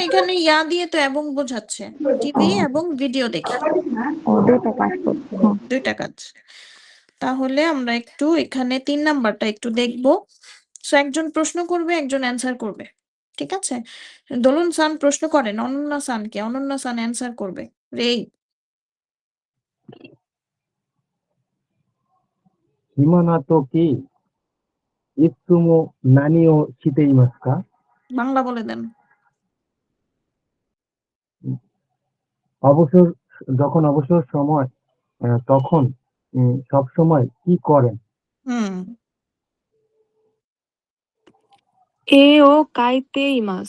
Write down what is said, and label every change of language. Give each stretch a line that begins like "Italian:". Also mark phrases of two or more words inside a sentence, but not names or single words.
Bangla: এখানে ইয়া দিয়ে তো এবং বোঝাচ্ছে। টিভি এবং ভিডিও দেখি। ২টা কাজ করছে। হ্যাঁ ২ টা কাজ। তাহলে আমরা একটু এখানে ৩ নাম্বারটা একটু দেখব। সো একজন প্রশ্ন করবে, একজন অ্যান্সার করবে। ঠিক আছে? দোলন সান প্রশ্ন করেন অনন্যা সানকে। অনন্যা সান অ্যান্সার করবে। রেই,
Japanese: 暇な時、いつも何をしていますか?
Bangla: বাংলা বলে দেন। অবসর যখন অবসর সময় তখন সবসময় কি করেন? হুম,
Japanese: 絵を 描いて います.